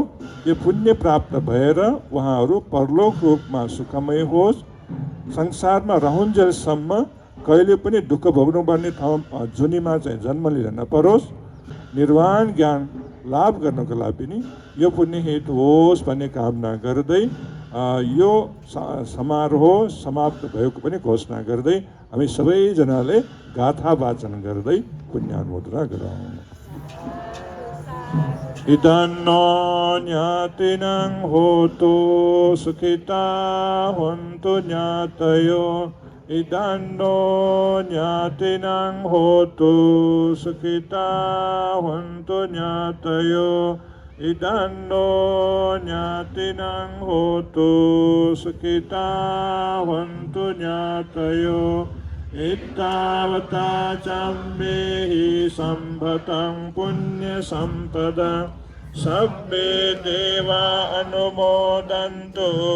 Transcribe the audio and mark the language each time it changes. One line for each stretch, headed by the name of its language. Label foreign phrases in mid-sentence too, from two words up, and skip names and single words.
Nepali: यो पुण्य प्राप्त भएर उहाँहरू परलोक रूपमा सुखमय होस्, संसारमा रहुन्जेलसम्म कहिले पनि दुःख भोग्नुपर्ने ठाउँ जुनीमा चाहिँ जन्म लिन नपरोस्, निर्वाण ज्ञान लाभ गर्नको लागि पनि यो पुण्य हेतु होस् भन्ने कामना गर्दै यो समारोह समाप्त भएको पनि घोषणा गर्दै हामी सबैजनाले गाथा वाचन गर्दै पुण्यानुमोदना गरौँ।
Pali: इदन्नो ज्ञातिनं होतु सुखिता हन्तु ज्ञातयो इदन्नो ज्ञातिनं होतु सुखिता हन्तु ज्ञातयो इदन्नो ज्ञातिनं होतु सुखिता हन्तु ज्ञातयो इत्तावता चम्मेहि सम्भतं पुण्यसम्पदं सब्बे देवा अनुमोदन्तु